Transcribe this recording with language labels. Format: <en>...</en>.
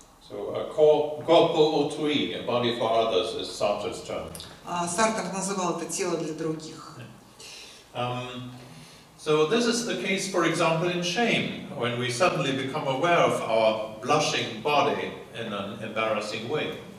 <en>So a corpo autrui, a body for others, is Sartre's term.</en> <ru>Сартр называл это тело для других.</ru> <en>So this is the case, for example, in shame, when we suddenly become aware of our blushing body in an embarrassing way.</en>